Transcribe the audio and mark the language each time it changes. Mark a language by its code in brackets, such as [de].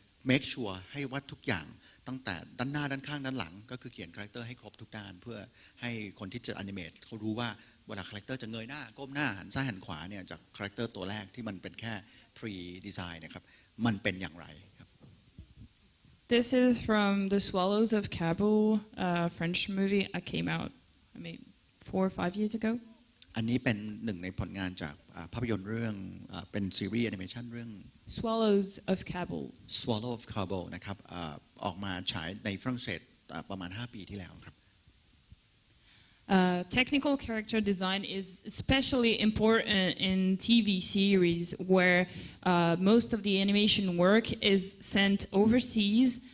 [en] make sure [th] ให้ว่าทุกอย่างตั้งแต่ด้านหน้าด้านข้างด้านหลังก็คือเขียนคาแรคเตอร์ให้ครบทุกด้านเพื่อให้คนที่จะแอนิเมตเขารู้ว่าเวลาคาแรคเตอร์จะเงยหน้าก้มหน้าหันซ้ายหันขวาเนี่ยจากคาแรคเตอร์ตัวแรกที่มันเป็นแค่ pre design นะครับมันเป็นอย่างไรครับ [en] This is from The Swallows of Kabul, French movie. I came out, 4 or 5 years ago. [th] อันนี้เป็นหนึ่งในผลงานจากภาพยนตร์เรื่องเป็นซีรีส์แอนิเมชันเรื่อง [en] Swallows of Kabul. [th] Swallow of Kabul นะครับออกมาฉายในฝรั่งเศสประมาณ5 ปีที่แล้วครับ [en] Technical character design is especially important in TV series where most of the animation work is sent overseas.